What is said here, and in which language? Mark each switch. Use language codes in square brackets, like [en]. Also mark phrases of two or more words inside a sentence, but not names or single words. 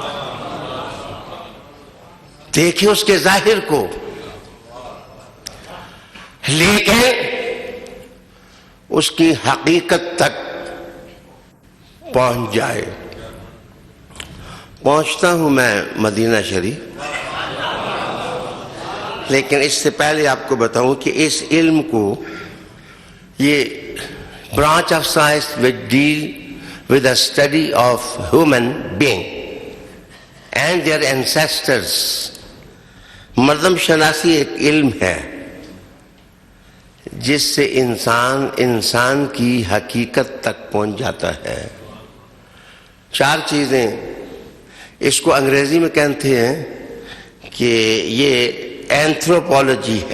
[ur] دیکھے اس کے ظاہر کو لیکن اس کی حقیقت تک پہنچ جائے. پہنچتا ہوں میں مدینہ شریف, لیکن اس سے پہلے آپ کو بتاؤں کہ اس علم کو یہ [en] branch of science which deal with the study of human being and their ancestors. [ur] مردم شناسی ایک علم ہے جس سے انسان کی حقیقت تک پہنچ جاتا ہے. 4 چیزیں اس کو انگریزی میں کہتے ہیں کہ یہ اینتھروپولوجی ہے.